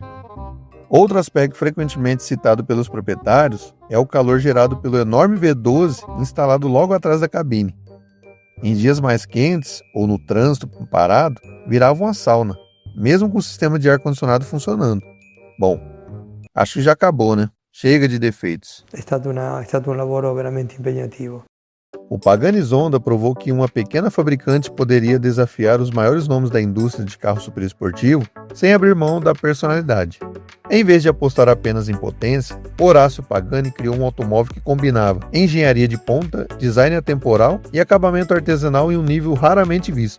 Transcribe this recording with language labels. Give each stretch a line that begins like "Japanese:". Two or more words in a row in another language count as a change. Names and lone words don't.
Portuguese: Outro aspecto frequentemente citado pelos proprietários é o calor gerado pelo enorme V12 instalado logo atrás da cabine. Em dias mais quentes ou no trânsito parado, virava uma sauna, mesmo com o sistema de ar-condicionado funcionando. Bom, acho que já acabou, né? Chega de defeitos.
Italian: È stato un lavoro veramente impegnativo.
Portuguese: O Pagani Zonda provou que uma pequena fabricante poderia desafiar os maiores nomes da indústria de carro superesportivo sem abrir mão da personalidade. Em vez de apostar apenas em potência, Horácio Pagani criou um automóvel que combinava engenharia de ponta, design atemporal e acabamento artesanal em um nível raramente visto.